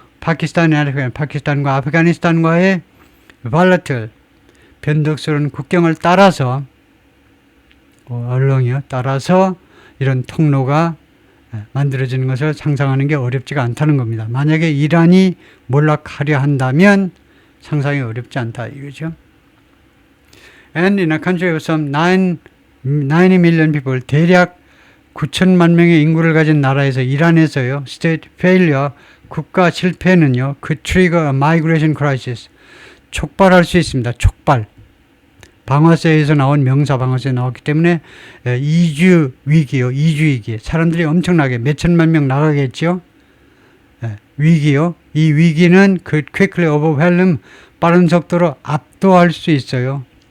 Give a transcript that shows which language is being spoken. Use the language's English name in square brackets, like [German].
[Korean] 파키스탄과 아프가니스탄과의 volatile, 변덕스러운 국경을 따라서 따라서 이런 통로가 만들어지는 것을 상상하는 게 어렵지가 않다는 겁니다. 만약에 이란이 몰락하려 한다면 상상이 어렵지 않다 이거죠. [English] And in a country of some 90 million people, [Korean] 대략 9천만 명의 인구를 가진 나라에서 이란에서요, [English] state failure, [Korean] 국가 실패는요, [English] could trigger a migration crisis, [Korean] 촉발할 수 있습니다. 촉발. 방화세에서 나온 명사 방화세에 나왔기 때문에 이주 위기. 사람들이 엄청나게 몇천만 명 나가겠죠. 위기요. 이 위기는 그 [English] quickly overwhelm, [Korean] 빠른 속도로 압도할 수 있어요.